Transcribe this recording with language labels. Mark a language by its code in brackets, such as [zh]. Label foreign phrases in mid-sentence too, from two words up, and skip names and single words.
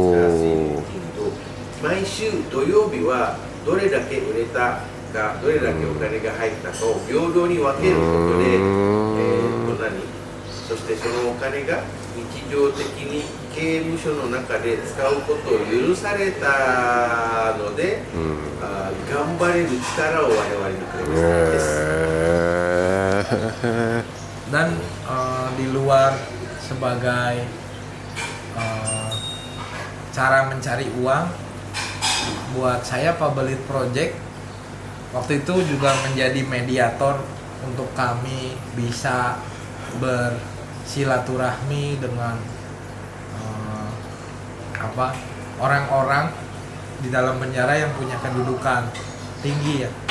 [ja] 毎週土曜日はどれだけ売れたか、どれだけお金が入ったかを平等に分けることで、そしてそのお金が日常的に刑務所の中で使うことを許されたので、頑張れる力を我々にくれましたです。 [id] Dan di luar sebagai cara mencari uang, buat saya Public Project waktu itu juga menjadi mediator untuk kami bisa bersilaturahmi dengan orang-orang di dalam penjara yang punya kedudukan tinggi ya.